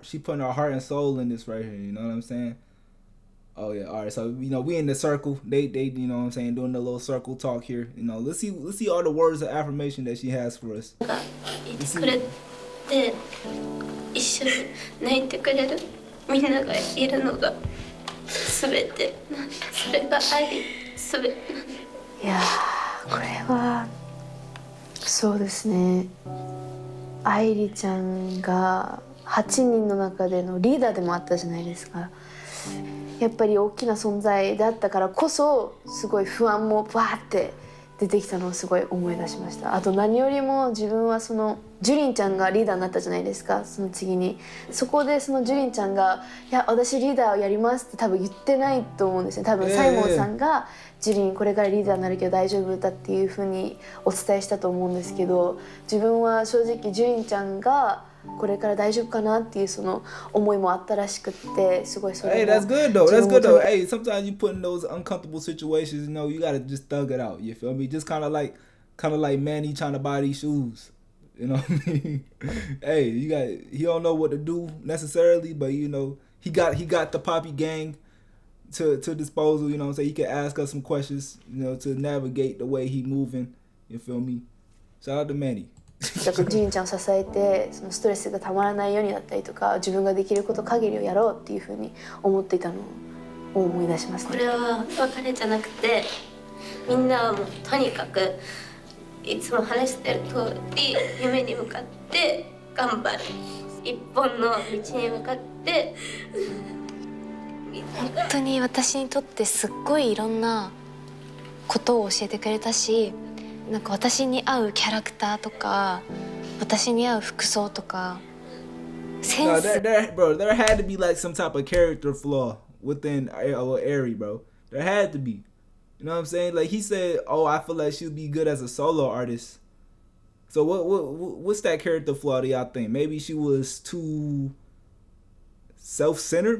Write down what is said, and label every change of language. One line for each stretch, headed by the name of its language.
English: She's putting her heart and soul in this right here. You know what I'm saying? Oh yeah. All right. So we in the circle. They you know what I'm saying, doing the little circle talk here. Let's see all the words of affirmation that she has for us.
Japanese: がいてくれて一緒に泣いてくれるみんながいるのが全てそれが愛全て。いやー、これはそうですね、愛理ちゃんが8人の中でのリーダーでもあったじゃないですか。やっぱり大きな存在だったからこそすごい不安もバーって出てきたのをすごい思い出しました。あと何よりも自分はそのジュリンちゃんがリーダーになったじゃないですか。その次にそこでそのジュリンちゃんが「いや私リーダーをやります」って多分言ってないと思うんですね。多分サイモンさんがジュリンこれからリーダーになるけど大丈夫だっていうふうにお伝えしたと思うんですけど、自分は正直ジュリンちゃんがこれから大丈夫かなっていうその思いもあったらしくって、すごいそれ
English: Hey, that's good though. That's good though. Hey, sometimes you put in those uncomfortable situations, you gotta just thug it out. You feel me? Just kind of like Manny trying to buy these shoes. You know what I mean? Hey, he don't know what to do necessarily, but he got the Poppy gang to disposal. You know what I'm saying? He can ask us some questions, to navigate the way he moving. You feel me? Shout out to Manny.
Japanese: ジュリンちゃんを支えてそのストレスがたまらないようになったりとか、自分ができること限りをやろうっていうふうに思っていたのを思い出しますね。これは別れじゃなくてみんなはもうとにかくいつも話してる通り夢に向かって頑張る、一本の道に向かって本当に私にとってすっごいいろんなことを教えてくれたし、なんか私に合うキャラクターとか私に合う服装とかセン
English: No,
Japanese: ス
English: there had to be like some type of character flaw within Airi, bro. There had to be. You know what I'm saying? Like he said, "Oh, I feel like she'd be good as a solo artist." So what's that character flaw do y'all think? Maybe she was too self-centered.